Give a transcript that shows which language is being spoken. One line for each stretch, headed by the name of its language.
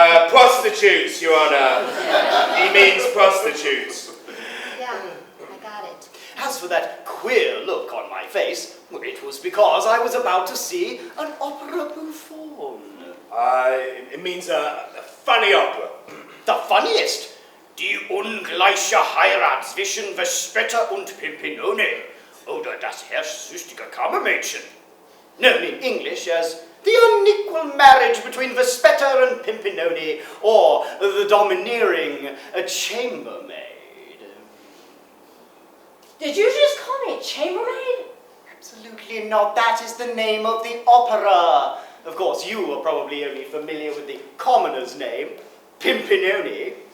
English: Prostitutes, Your Honor. He means prostitutes. Yeah, I got it. As for that queer look on my face, it was because I was about to see an opera buffoon. It means a funny opera. The funniest.
German: Die ungleiche Heirat zwischen Vespetter und Pimpinone. Oder das herrschsüchtige Kammermädchen.
English: Known in English as the unequal marriage between Vespetter and Pimpinone, or the domineering chambermaid. Did you just call me a chambermaid? Absolutely not. That is the name of the opera. Of course, you are probably only familiar with the commoner's name, Pimpinoni.